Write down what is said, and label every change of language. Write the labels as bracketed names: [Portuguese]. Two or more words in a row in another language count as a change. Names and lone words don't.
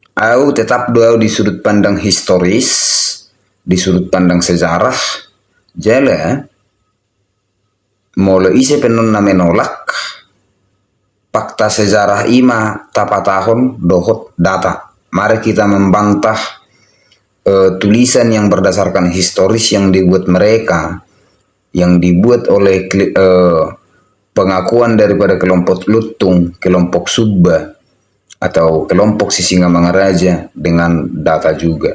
[Indonesian] Au tetap doa di sudut pandang historis, di sudut pandang sejarah, [Batak Toba] jala molo ise penon na menolak fakta sejarah ima tapa tahun dohot data. [Indonesian] Mari kita membantah tulisan yang berdasarkan historis yang dibuat mereka, yang dibuat oleh pengakuan daripada kelompok Lutung, kelompok Subba, atau kelompok Sisingamangaraja dengan data juga.